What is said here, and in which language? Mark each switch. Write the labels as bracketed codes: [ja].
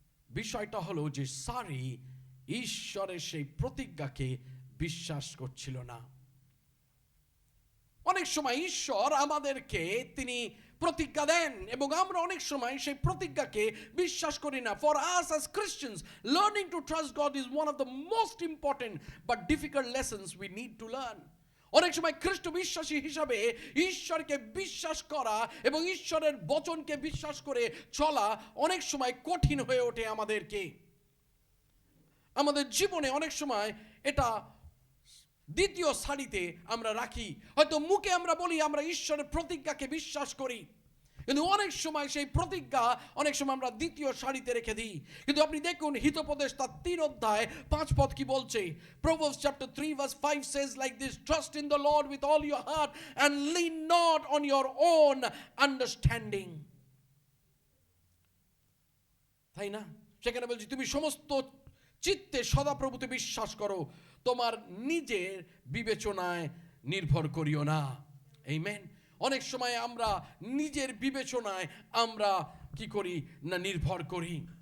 [bn] বিষয়টা হলো যে সারি ঈশ্বরের সেই প্রতিজ্ঞাকে বিশ্বাস করছিল না। অনেক সময় ঈশ্বর আমাদেরকে তিনি প্রতিজ্ঞা দেন এবং আমরা অনেক সময় সেই প্রতিজ্ঞাকে বিশ্বাস করি না। [en] For us as Christians, learning to trust God is one of the most important but difficult lessons we need to learn. [bn] অনেক সময় খ্রিস্ট বিশ্বাসী হিসাবে ঈশ্বরকে বিশ্বাস করা এবং ঈশ্বরের বচনকে বিশ্বাস করে চলা অনেক সময় কঠিন হয়ে ওঠে আমাদেরকে। আমাদের জীবনে অনেক সময় এটা দ্বিতীয় সারিতে আমরা রাখি। হয়তো মুখে আমরা বলি আমরা ঈশ্বরের প্রতিজ্ঞাকে বিশ্বাস করি, কিন্তু অনেক সময় সেই প্রতিজ্ঞা অনেক সময় আমরা দ্বিতীয় সারিতে রেখে দিই। কিন্তু আপনি দেখুন হিতোপদেশ তার 3 অধ্যায় 5 পদ কি বলছে। [en] Proverbs chapter 3 verse 5 says like this, trust in the Lord with all your heart and lean not on your own understanding. [bn] তাই না? সেখানে বলছি তুমি সমস্ত চিত্তে সদাপ্রভুতে বিশ্বাস করো, তোমার নিজের বিবেচনায় নির্ভর করিও না। আমেন। অনেক সময় আমরা নিজের বিবেচনায় আমরা কি করি না, নির্ভর করি।